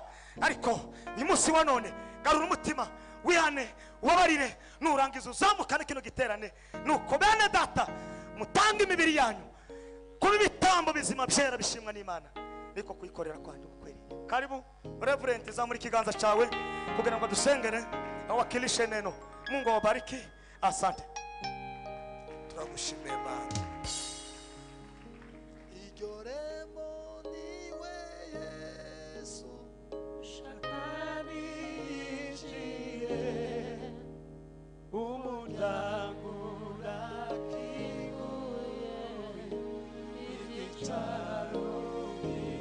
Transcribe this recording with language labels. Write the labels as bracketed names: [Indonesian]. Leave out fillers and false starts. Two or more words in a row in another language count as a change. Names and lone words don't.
[Kinyarwanda] Ariko uyu munsi wa none garura umutima wihane wabarire, nurangiza uzamukane kino giterane. Nuko bene data mutanga imibiri yanyu kuba ibitambo bizima byera bishimwa n'Imana, niko kuyikorera kwanyu kweli. Karibu Reverend, zamuri kiganza cyawe kugira ngo dusengere [Swahili] awakilishe neno. Mungu awabariki. Asante. [Kinyarwanda] Turagushimiye Mana. Iryo rembo niwe Yesu shakani yinjiye umuryango urakinguye ibyicaro